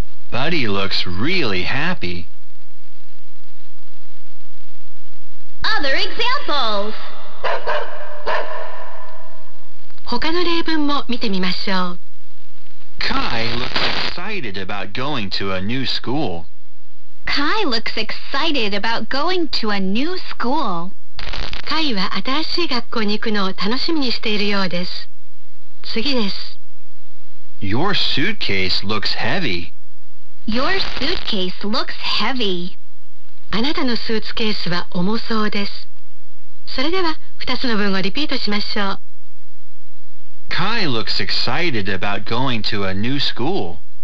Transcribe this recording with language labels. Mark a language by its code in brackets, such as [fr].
[en] Buddy looks really happy. Other examples. [ja] 他の例文も見てみましょう。 [en] Kai looks excited about going to a new school. Kai looks excited about going to a new school. [ja] Kai は新しい学校に行くのを楽しみにしているようです。次です。 [en] Your suitcase looks heavy. Your suitcase looks heavy. [ja] あなたのスーツケースは重そうです。それでは2つの文をリピートしましょう。 [en] Kai looks excited about going to a new school.